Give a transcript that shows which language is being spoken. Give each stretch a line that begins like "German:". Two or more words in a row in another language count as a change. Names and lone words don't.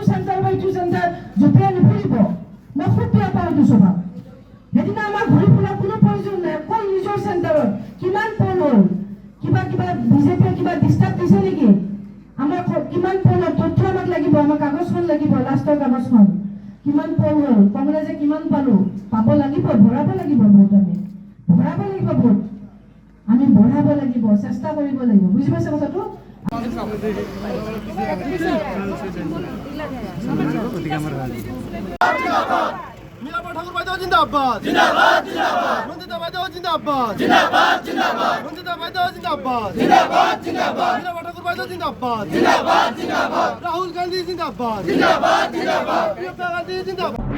Assamese: চেণ্টাৰ বা ইটো চেণ্টাৰ জঁপিয়াই নুফুৰিব মই খুব বেয়া পাওঁ এইটো স্বভাৱ সেইদিনা আমাৰ ঘূৰি ফুৰা কোনো প্ৰয়োজন নাই অকল নিজৰ চেণ্টাৰত কিমান পল হ'ল কিবা বিজেপিয়ে কিবা ডিষ্টাৰ্ব দিছে নেকি আমাৰ কিমান পল হ'ল তথ্য আমাক লাগিব আমাৰ কাগজখন লাগিব লাষ্টৰ কাগজখন কিমান পল হ'ল কংগ্ৰেছে কিমান পাব লাগিব ভৰাব লাগিব ভোট আমি ভৰাব লাগিব ভোট আমি বঢ়াব লাগিব চেষ্টা কৰিব লাগিব বুজি পাইছে কথাটো
Hindi: मीराबा ठाकुर भाई जिंदाबाद जिंदाबाद जिंदाबाद रंजिता भाई जिंदाबाद जिंदाबाद जिंदाबाद रंजिता भाई जिंदाबाद जिंदाबाद जिंदाबाद मीराबा ठाकुर भाई जिंदाबाद जिंदाबाद जिंदाबाद राहुल गांधी जिंदाबाद जिंदाबाद जिंदाबाद प्रियंका गांधी जिंदाबाद